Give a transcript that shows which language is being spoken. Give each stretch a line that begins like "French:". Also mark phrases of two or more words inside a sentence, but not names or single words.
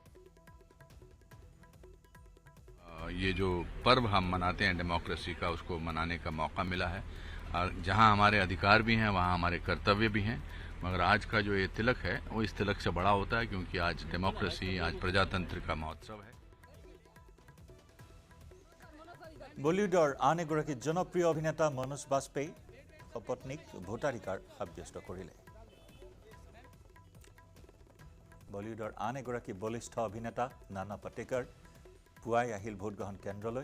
Hindi: ये जो पर्व हम मनाते हैं डेमोक्रेसी का, उसको मनाने का मौका मिला है और जहां हमारे अधिकार भी हैं वहां हमारे कर्तव्य भी हैं। मगर आज का जो ये तिलक है वो इस तिलक से बड़ा होता है क्योंकि आज डेमोक्रेसी, आज प्रजातंत्र का महोत्सव है।
Assamese: বলিউডৰ আন এগৰাকী জনপ্ৰিয় অভিনেতা মনোজ বাজপেয়ী সপত্নীক ভোটাধিকাৰ সাব্যস্ত কৰিলে। বলিউডৰ আন এগৰাকী বলিষ্ঠ অভিনেতা নানা পাটেকাৰ পুৱাই আহিল ভোটগ্ৰহণ কেন্দ্ৰলৈ।